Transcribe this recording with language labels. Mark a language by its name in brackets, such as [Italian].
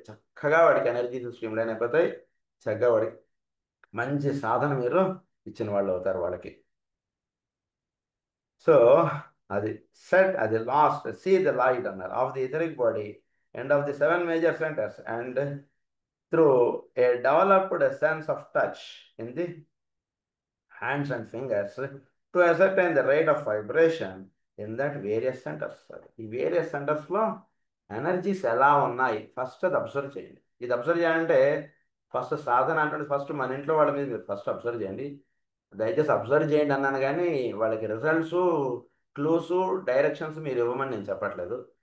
[Telugu] చక్కగా వాడికి energy stream line అయిపోతాయి. చక్కగా వాడికి మంచి సాధన మీరు ఇచ్చిన వాళ్ళు అవుతారు వాళ్ళకి. [English] So అది set, అది last see the light అన్నారు of the etheric body and of the 7 major centers and through a developed sense of touch in the hands and fingers to ascertain the rate of vibration in that various centers. [Telugu] ఈ various సెంటర్స్లో energies ఎలా ఉన్నాయి first అది observe చేయండి. ఇది observe చేయాలంటే first సాధన అంటే first మన ఇంట్లో వాళ్ళ మీద మీరు ఫస్ట్ అబ్జర్వ్ చేయండి. దయచేసి అబ్జర్వ్ చేయండి అన్నాను కానీ వాళ్ళకి రిజల్ట్స్, క్లూస్, డైరెక్షన్స్ మీరు ఇవ్వమని నేను చెప్పట్లేదు.